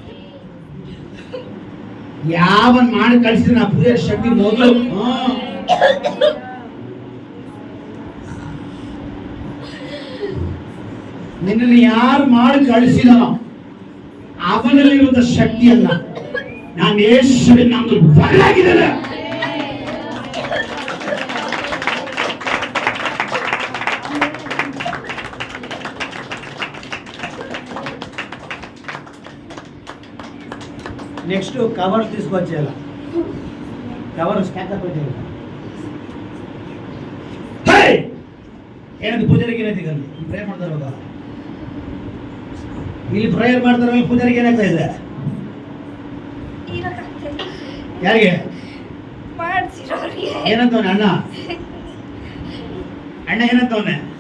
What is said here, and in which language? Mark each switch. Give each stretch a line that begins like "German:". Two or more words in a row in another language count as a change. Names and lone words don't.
Kannada: ಯಾವನ್ ಮಾಡಿ ಕಳಿಸಿದ್ರೆ ನಾ ಪೂಜೆ ಶಕ್ತಿ ಮೊದಲು ನಿನ್ನನ್ನು ಯಾರು ಮಾಡಿ ಕಳಿಸಿದನೋ ಅವನಲ್ಲಿರುವಂತ ಶಕ್ತಿಯನ್ನ ನಾನು ಯೇಸುವಿನ ನಾಮದಲ್ಲಿ ಬದಲಾಗಿದ್ದೇನೆ.
English: next cover
Telugu: తీసుకొచ్చేయాలి.
English: cover stack-up
Telugu: వచ్చేయాలి.
Kannada: ಏನದು ಪೂಜಾರಿಗೆ ಏನೈತಿ? ಪ್ರೇಯರ್ ಮಾಡ್ತಾರೆ ಇವಾಗ. ಇಲ್ಲಿ ಪ್ರೇಯರ್ ಮಾಡ್ತಾರಲ್ಲ, ಪೂಜಾರಿಗೆ ಏನಾಗ್ತಾ ಇದೆ? ಯಾರಿಗೆ ಮಾಡ್ಸಿರೋರಿಗೆ. ಏನಂತವನೆ ಅಣ್ಣ? ಅಣ್ಣ ಏನಂತವನೆ?